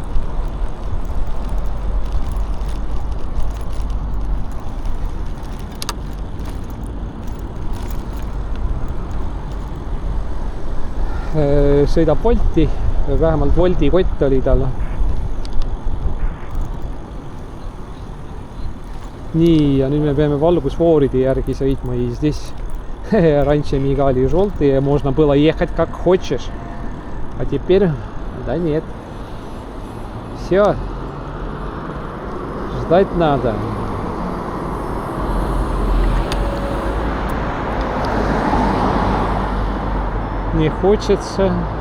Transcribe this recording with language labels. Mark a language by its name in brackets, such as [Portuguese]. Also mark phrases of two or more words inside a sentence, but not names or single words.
[Estonian] Sõidab Wolti. Vähemalt Wolti kott oli tal. Nii, ja nüüd me peame valgusfooride järgi sõitma. [Russian] И здесь раньше мигали желтые, можно было ехать как хочешь. А теперь, да нет. Все. Ждать надо. Не хочется.